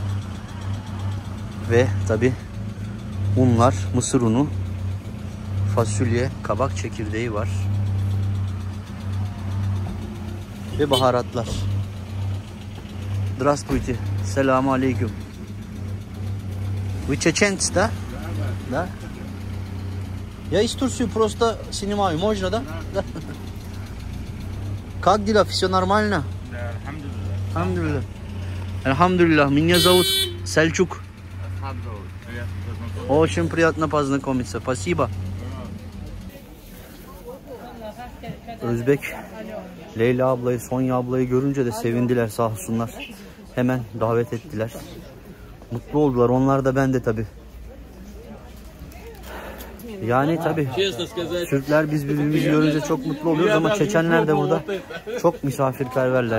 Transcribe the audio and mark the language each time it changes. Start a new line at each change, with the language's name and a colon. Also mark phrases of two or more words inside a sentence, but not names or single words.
Turkish: Ve tabi unlar, mısır unu, fasulye, kabak çekirdeği var. Ve baharatlar.
Russian: Здравствуйте.
Arabic: السلام عليكم.
Russian: Вы чеченцы, да? Да? Я из Турции просто снимаю. Можно, да? Да. Как дела? Все нормально? Да, алхамдулилlah.
Arabic: الحمد لله الحمد لله.
Russian: Меня зовут Сальчук. Очень приятно познакомиться. Спасибо.
Turkish: Özbek Leyla ablayı, Sonya ablayı görünce de sevindiler, sağ olsunlar. Hemen davet ettiler. Mutlu oldular. Onlar da, ben de tabi. Yani tabi Türkler biz birbirimizi görünce çok mutlu oluyoruz ama Çeçenler de burada çok misafirperverler.